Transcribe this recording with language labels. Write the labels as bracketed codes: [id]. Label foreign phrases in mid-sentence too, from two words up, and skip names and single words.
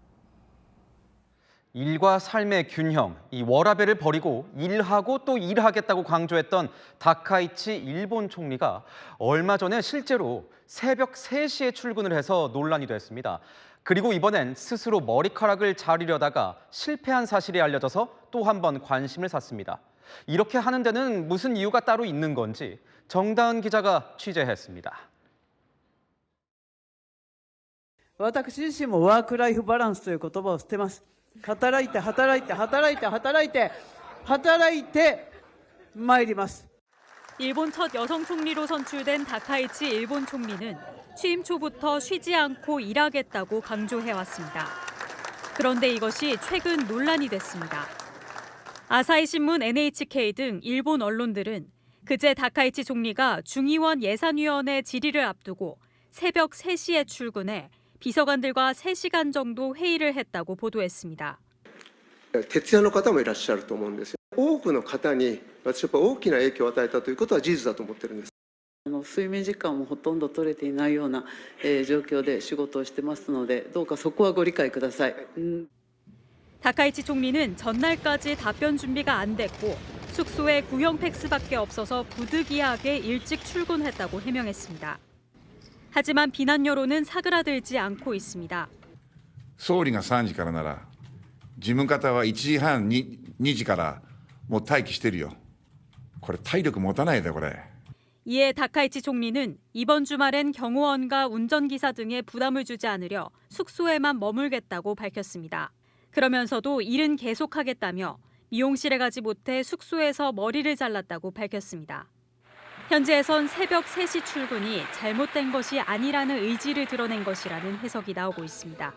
[ko] 일과 삶의 균형, 이 워라밸을 버리고 일하고 또 일하겠다고 강조했던 다카이치 일본 총리가 얼마 전에 실제로 새벽 3시에 출근을 해서 논란이 됐습니다. 그리고 이번엔 스스로 머리카락을 자르려다가 실패한 사실이 알려져서 또 한 번 관심을 샀습니다. 이렇게 하는 데는 무슨 이유가 따로 있는 건지 정다은 기자가 취재했습니다. [ja] 私自身もワークライフバランスという言葉を捨てます。働いて働いて働いて働いて働いて参ります。 [ko] 일본 첫 여성 총리로 선출된 다카이치 일본 총리는 취임 초부터 쉬지 않고 일하겠다고 강조해왔습니다. 그런데 이것이 최근 논란이 됐습니다. 아사히 신문, NHK 등 일본 언론들은 그제 다카이치 총리가 중의원 예산위원회 질의를 앞두고 새벽 3시에 출근해 비서관들과 3시간 정도 회의를 했다고 보도했습니다. [ja] 徹夜の方もいらっしゃると思うんですよ。多くの方に私はやっぱ大きな影響を与えたということは事実だと思ってるんです。睡眠時間もほとんど取れていないような状況で仕事をしてますので、どうかそこはご理解ください。 [ko] 다카이치 총리는 전날까지 답변 준비가 안 됐고 숙소에 구형 팩스밖에 없어서 부득이하게 일찍 출근했다고 해명했습니다. 하지만 비난 여론은 사그라들지 않고 있습니다. [ja] 総理が3時からなら事務方は1時半2時からもう待機してるよ。これ体力持たないでこれ。 [ko] 이에 다카이치 총리는 이번 주말엔 경호원과 운전기사 등에 부담을 주지 않으려 숙소에만 머물겠다고 밝혔습니다. 그러면서도 일은 계속하겠다며 미용실에 가지 못해 숙소에서 머리를 잘랐다고 밝혔습니다. 현지에선 새벽 3시 출근이 잘못된 것이 아니라는 의지를 드러낸 것이라는 해석이 나오고 있습니다.